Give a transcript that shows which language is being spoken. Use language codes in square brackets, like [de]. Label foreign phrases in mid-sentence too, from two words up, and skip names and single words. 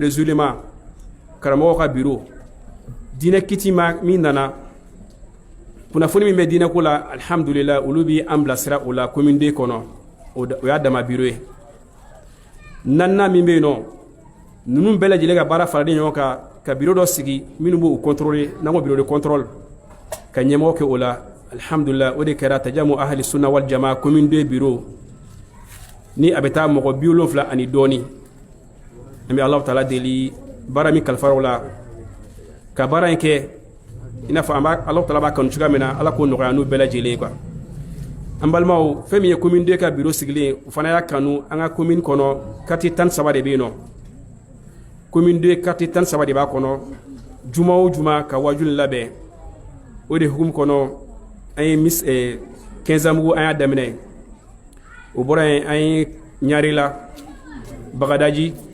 [fr] des ulémas [bm] karamɔgɔw ka bureau diinɛ kiti min nana kunnafoni min bɛ diinɛ ko la alhamdulillah olu bɛ an bilasira o la commune 2 kɔnɔ o y'a dama bureau ye naaninan min bɛ yen nɔ ninnu bɛɛ lajɛlen ka baara faralen ɲɔgɔn kan ka bureau dɔ sigi minnu b'o contrôler n'an ko [fr] bureau de contrôle [bm] ka ɲɛmɔgɔ kɛ o la alhamdulillah o de kɛra [ar] تجمع أهل السنة والجماعة [bm] commune 2 bureau ni a bɛ taa mɔgɔ 70 ani dɔɔni an bɛ [ar] الله تعالى [bm] deli baara min kalifaraw la ka baara in kɛ i n'a fɔ [ar] الله تعالى [bm] b'a kanu cogoya min na ala k'o nɔgɔya n'u bɛɛ lajɛlen quoi an balimaw fɛn min ye commune 2 ka bureau sigilen o fana y'a kanu an ka commune kɔnɔ quartier 13 de bɛ yen nɔ commune 2 quartier 13 de b'a kɔnɔ juma o juma ka wajuli labɛn o de hukumu kɔnɔ an ye 15 mugu an y'a daminɛ o bɔra yen an ye Ɲarela Bagadaji